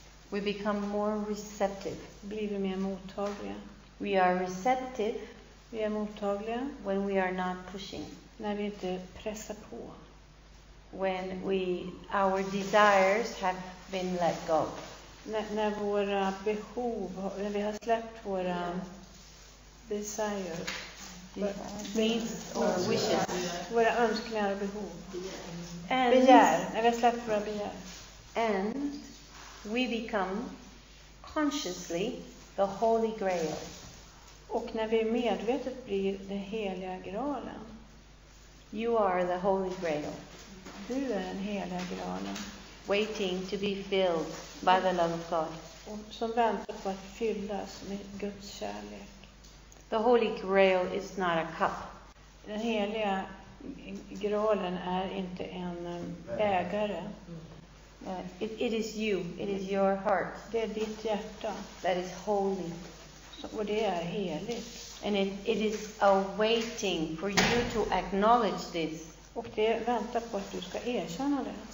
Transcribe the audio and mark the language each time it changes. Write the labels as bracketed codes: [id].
[en] we become more receptive. [sv] blir vi mer mottagliga. [en] We are receptive [sv] Vi är mottagliga [en] when we are not pushing. [sv] när vi inte pressar på. [en] When our desires have been let go. [sv] När våra behov, när vi har släppt våra desires, [en] Needs or wishes. [sv] våra önskningar och behov. [en] And, [sv] Begär, när vi har släppt våra begär. [en] and we become consciously the Holy Grail. [sv] Och när vi medvetet blir den heliga graalen. [en] You are the Holy Grail, [sv] Du är den heliga graalen. [en] waiting to be filled by the love of God. [sv] Och som väntar på att fyllas med Guds kärlek. [en] The Holy Grail is not a cup. [sv] Den heliga graalen är inte en ägare. [en] It is you. It is your heart [sv] Det är ditt hjärta. [en] that is holy. [sv] Och det är heligt. [en] And it is awaiting for you to acknowledge this, [sv] Och det väntar på att du ska erkänna det.